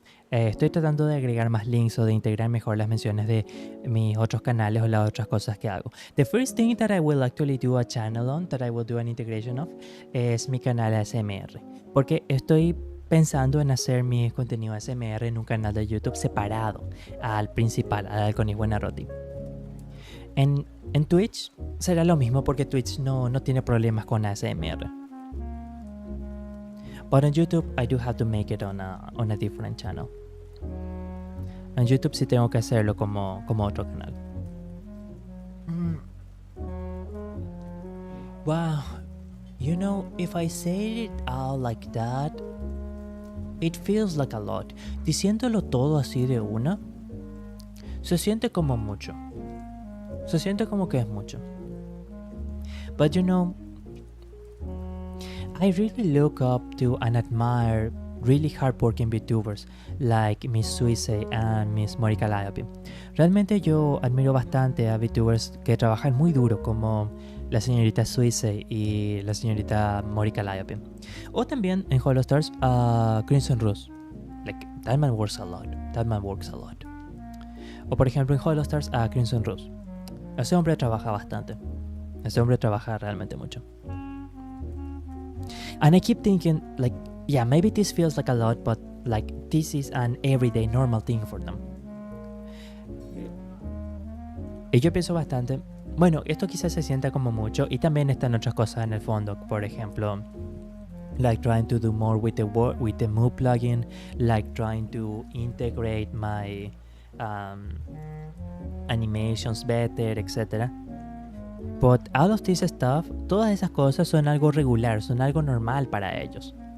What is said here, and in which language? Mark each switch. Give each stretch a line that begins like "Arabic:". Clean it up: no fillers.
Spanish: Estoy tratando de agregar más links o de integrar mejor las menciones de mis otros canales o las otras cosas que hago.
English: The first thing that I will actually do a channel on, that I will do an integration of,
Spanish: es mi canal ASMR. Porque estoy pensando en hacer mi contenido ASMR en un canal de YouTube separado al principal, al Alconis Buenarroti. En Twitch será lo mismo porque Twitch no tiene problemas con ASMR.
English: But on YouTube, I do have to make it on a different channel.
Spanish: En YouTube sí tengo que hacerlo como otro canal.
English: Wow, you know, if I say it out like that, it feels like a lot.
Spanish: Diciéndolo todo así de una, se siente como mucho. Se siente como que es mucho.
English: But you know, I really look up to and admire really hardworking VTubers like Miss Suisse and Miss Mori Calliope.
Spanish: Realmente yo admiro bastante a VTubers que trabajan muy duro como la señorita Suisse y la señorita Mori Calliope. O también en Hollow Stars a Crimson Rose.
English: Like, that man works a lot. That man works a lot.
Spanish: O por ejemplo en Hollow Stars a Crimson Rose. Ese hombre trabaja bastante. Ese hombre trabaja realmente mucho.
English: And I keep thinking, like, yeah, maybe this feels like a lot, but like this is an everyday normal thing for them.
Spanish: Y yo pienso bastante, bueno, esto quizás se sienta como mucho y también están otras cosas en el fondo. Por ejemplo,
English: like trying to do more with the Move plugin, like trying to integrate my animations better, etc. But all of this stuff,
Spanish: todas esas cosas son algo regular, son algo normal para ellos.